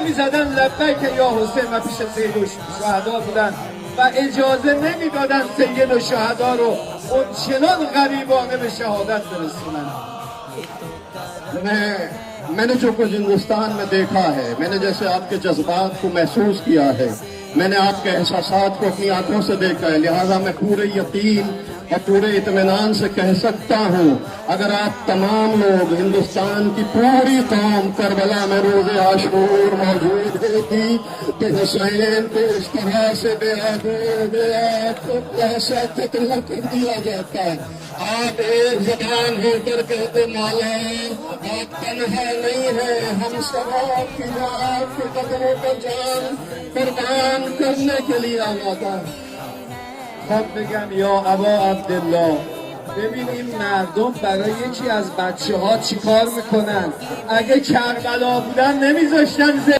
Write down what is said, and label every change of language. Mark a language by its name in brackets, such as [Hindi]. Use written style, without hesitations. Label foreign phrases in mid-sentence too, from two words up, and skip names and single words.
[Persian] میزدن لبیک یا حسین و پیش سید الشهدا بودن و اجازه نمیدادن سید الشهدا رو اون چنان غریبانه به شهادت برسونن. [Urdu] میں نے جو کچھ ہندوستان میں دیکھا ہے، میں نے جیسے آپ کے جذبات کو محسوس کیا ہے، میں نے آپ کے احساسات کو اپنی آنکھوں سے دیکھا ہے، لہٰذا میں پورے یقین اور پورے اطمینان سے کہہ سکتا ہوں، اگر آپ تمام لوگ، ہندوستان کی پوری قوم کربلا میں روزِ عاشور موجود ہوتی تو حسین کو اس طرح سے ایسا قتل کر دیا جاتا. آپ ایک زبان ہو کر کہتے مولا آپ تنہا نہیں ہیں، ہم سب آپ کے قدموں پر جان قربان کرنے کے لیے آمادہ. [Persian] خب بگم یا ابا عبدالله، ببین این مردم برای یکی از بچه ها چی کار میکنن؟ اگه کربلا بودن نمیذاشتن